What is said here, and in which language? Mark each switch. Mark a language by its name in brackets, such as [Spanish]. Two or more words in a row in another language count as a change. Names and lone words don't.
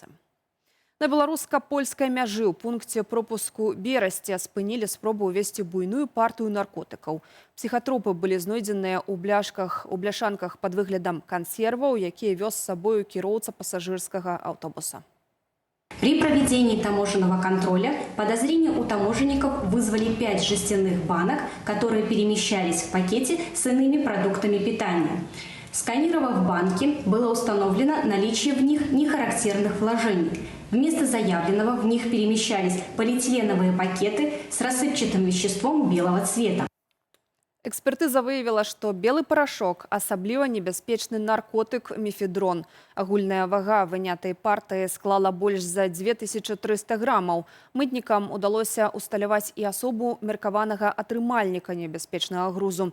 [Belarusian] На беларуска-польскай мяжы ў пункце пропуску Берасці спынілі спробу ўвесці буйную партыю наркотыкаў. Псіхатропы былі знойдзеныя ў бляшанках пад выглядам кансерваў, якія вёз з сабою кіроўца пасажырскага аўтобуса. [Russian] При проведении таможенного контроля подозрения у таможенников вызвали 5 жестяных банок, которые перемещались в пакете с иными продуктами питания. Сканировав банки, было установлено наличие в них нехарактерных вложений. Вместо заявленного в них перемещались полиэтиленовые пакеты с рассыпчатым веществом белого цвета. [Belarusian] Экспертыза выявила, што белы парашок асабліва небяспечны наркотык мефедрон. Агульная вага вынятай партыі склала больш за 2300 грамаў. Мытнікам удалося усталяваць і асобу меркаванага атрымальніка небяспечнага грузу.